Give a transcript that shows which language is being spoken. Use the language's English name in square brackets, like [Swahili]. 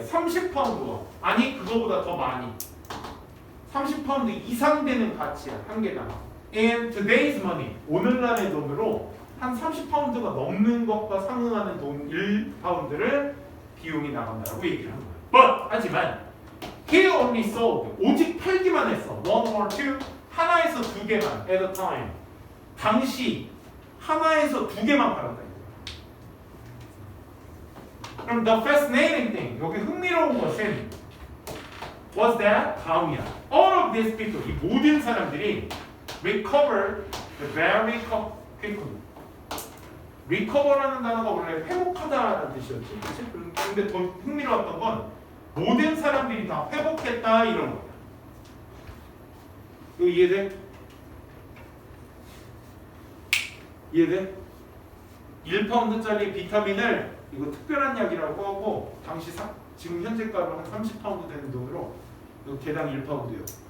[Korean] 30파운드와. 아니 그거보다 더 많이. 30파운드 이상 되는 가치야. 한 개당. In today's money, 오늘날의 돈으로 한 30파운드가 넘는 것과 상응하는 돈 1파운드를 비용이 나간다라고 얘기를 한 거야. But 하지만 he only sold, 오직 팔기만 했어. [English] One or two, 하나에서 두 개만 at a time. [Korean] 당시 하나에서 두 개만 팔았다. 그럼 the fascinating thing, 여기 흥미로운 것은 was that 다음이야. [English] All of these people, 이 모든 사람들이 recovered very quickly. [Korean] recover라는 단어가 원래 회복하다라는 뜻이었지, 그렇지? 근데 더 흥미로웠던 건 모든 사람들이 다 회복했다 이런 거야. 이거 이해돼? 이해돼? 1파운드짜리 비타민을 이거 특별한 약이라고 하고 당시 지금 현재가로 한 30파운드 되는 돈으로 이거 개당 1파운드요.